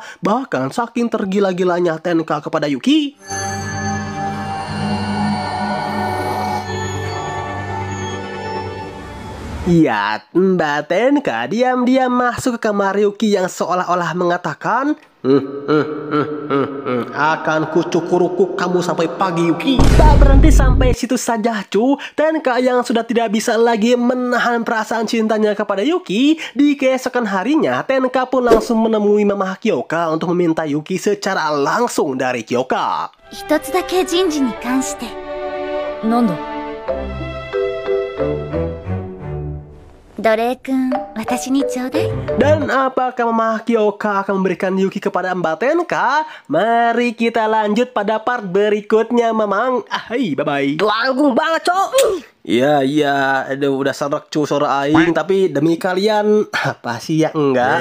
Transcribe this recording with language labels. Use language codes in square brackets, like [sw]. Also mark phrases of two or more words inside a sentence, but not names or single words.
[id] Bahkan saking tergila-gilanya Tenka kepada Yuki, ya, Mbak Tenka diam-diam masuk ke kamar Yuki yang seolah-olah mengatakan, akan kucukurukuk kamu sampai pagi Yuki. Tak berhenti sampai situ saja cu. Tenka yang sudah tidak bisa lagi menahan perasaan cintanya kepada Yuki, di keesokan harinya Tenka pun langsung menemui Mama Kyoka untuk meminta Yuki secara langsung dari Kyoka. [ja] 一つだけ人事に関して。なんだ。奴隷くん、私にちょうだい。 [id] Dan apakah Mama Kyoka akan memberikan Yuki kepada Mbak Tenka? Mari kita lanjut pada part berikutnya, Mamang. Hai, bye-bye. Langgung banget, Cok. Iya, aduh udah serak cu suara aing, tapi demi kalian apa sih ya enggak?